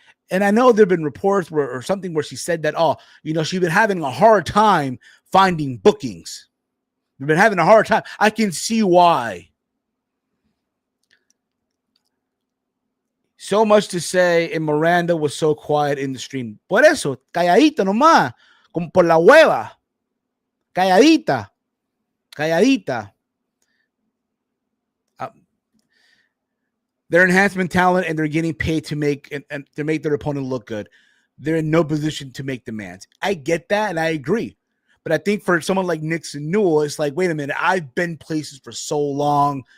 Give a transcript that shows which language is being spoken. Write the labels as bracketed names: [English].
[English] And I know there have been reports or something where she said that, she's been having a hard time finding bookings. We've been having a hard time. I can see why. So much to say, and Miranda was so quiet in the stream. [Spanish] Por eso, calladita nomás, como por la hueva. Calladita. [English] They're enhancement talent, and they're getting paid to make their opponent look good. They're in no position to make demands. I get that, and I agree. But I think for someone like Nixon Newell, it's like, wait a minute, I've been places for so long.